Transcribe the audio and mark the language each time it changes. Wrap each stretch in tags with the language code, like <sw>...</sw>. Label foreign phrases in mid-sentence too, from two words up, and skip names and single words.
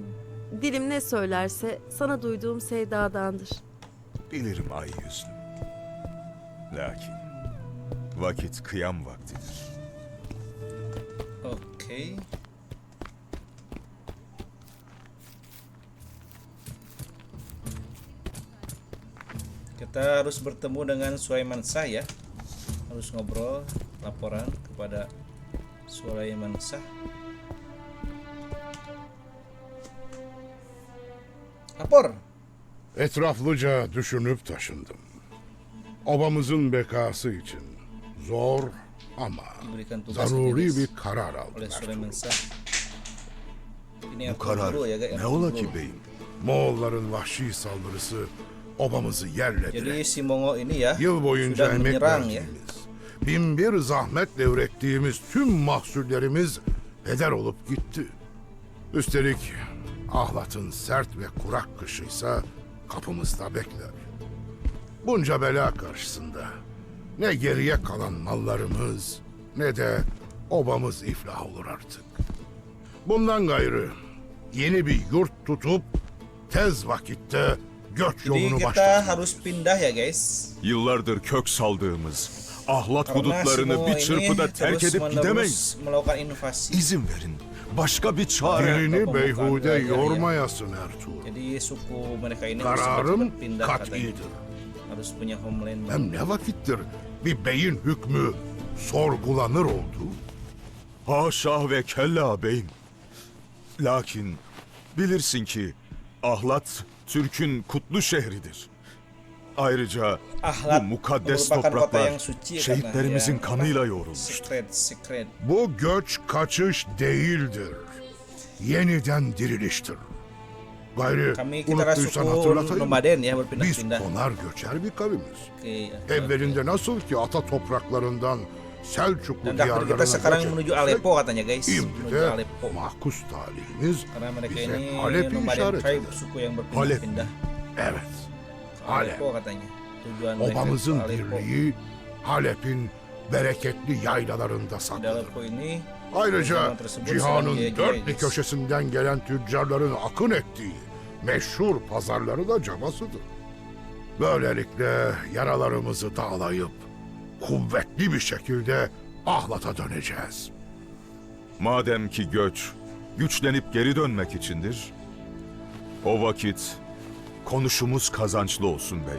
<tr>Dilim ne söylerse sana duyduğum sevdadandır. Bilirim ay yüzlüm. Lakin vakit kıyam vaktidir.</tr> <id>Oke. Kita harus bertemu dengan Sulaiman Shah ya. Harus ngobrol, laporan kepada Sulaiman Shah. Lapor.</id> <tr>Etraflıca düşünüp taşındım. Obamızın bekası için zor ama</tr> <id>Diberikan tugas</id> <tr>zaruri</tr> <id>guys,</id> <tr>bir karar aldım.</tr> <id>oleh Sulaiman</id> <tr>Ertuğrul.</tr> <id>Shah. Ini</id> <tr>Bu karar</tr> <id>Ertuğrul ya, guys,</id> <tr>ne ola Ertuğrul. ki beyim? Moğolların vahşi saldırısı obamızı yerle bir</tr> <id>Jadi</id> <tr>etti.</tr> <id>si Mongo ini ya</id> <tr>Yıl boyunca</tr> <id>sudah</id> <tr>emek</tr> <id>menyerang ya.</id> <tr>verdiğimiz, binbir zahmetle ürettiğimiz tüm mahsullerimiz heder olup gitti. Üstelik Ahlat'ın sert ve kurak kışıysa kapımızda bekler. Bunca bela karşısında Ne geriye kalan mallarımız ne de obamız iflah olur artık. Bundan gayrı yeni bir yurt tutup tez vakitte göç</tr> <id>Jadi</id> <tr>yolunu</tr> <id>kita</id> <tr>başlatmalıyız.</tr> <id>harus pindah ya guys.</id> <tr>Yıllardır kök saldığımız ahlat</tr> <id>Karena</id> <tr>hudutlarını</tr> <id>semua</id> <tr>bir</tr> <id>ini</id> <tr>çırpıda terk</tr> <id>terus</id> <tr>edip</tr> <id>menerus</id> <tr>gidemeyiz.</tr> <id>melakukan invasi.</id> <tr>İzin verin. Başka bir çare. Dilini beyhude</tr> <id>Pembukaan</id> <tr>yormayasın Ertuğrul.</tr> <id>Jadi suku mereka ini</id> <tr>Kararım</tr> <id>harus pindah katanya.</id> <tr>kat'idir.</tr> <id>Harus punya homeland.</id> <tr>Hem ne vakittir bir beyin hükmü sorgulanır oldu. Haşa ve kella beyim. Lakin bilirsin ki Ahlat Türk'ün kutlu şehridir. Ayrıca Ahlat bu mukaddes</tr> <id>merupakan kota</id> <tr>topraklar</tr> <id>yang suci</id> <tr>şehitlerimizin</tr> <id>karena</id> <tr>kanıyla yoğrulmuştur.</tr> <id>secret.</id> <tr>Bu göç kaçış değildir. Yeniden diriliştir. Gayrı</tr> <id>Kami kita adalah</id> <tr>unuttuysan</tr> <id>suku</id> <tr>hatırlatayım.</tr> <id>nomaden ya</id> <tr>Biz</tr> <id>berpindah-pindah.</id> <tr>konar göçer bir kavimiz.</tr> <id>Oke.</id> <tr>Evvelinde nasıl ki ata topraklarından Selçuklu</tr> <id>Dan takdir</id> <tr>diyarlarına</tr> <id>kita sekarang</id> <tr>göç</tr> <id>menuju</id> <tr>etmişsek,</tr> <id>Aleppo katanya guys.</id> <tr>şimdi</tr> <id>Menuju</id> <tr>de</tr> <id>Aleppo.</id> <tr>mahkus talihimiz</tr> <id>Karena mereka</id> <tr>bize</tr> <id>ini</id> <tr>Halep'i</tr> <id>nomaden</id> <tr>işaret</tr> <id>tribe,</id> <tr>eder.</tr> <id>suku yang</id> <tr>Halep.</tr> <id>berpindah-pindah.</id> <tr>Evet, Halep.</tr> <id>Aleppo katanya. Tujuan mereka</id> <tr>Obamızın</tr> <id>ke Aleppo.</id> <tr>birliği Halep'in bereketli yaylalarında saklıdır.</tr> <id>Aleppo ini</id> <tr>Ayrıca</tr> <id>zaman tersebut</id> <tr>cihanın</tr> <id>sedang</id> <tr>dört bir</tr> <id>guys.</id> <tr>köşesinden gelen tüccarların akın ettiği meşhur pazarları da cabasıdır. Böylelikle yaralarımızı dağlayıp kuvvetli bir şekilde Ahlat'a döneceğiz. Madem ki göç güçlenip geri dönmek içindir, o vakit konuşumuz kazançlı olsun beyim.</tr>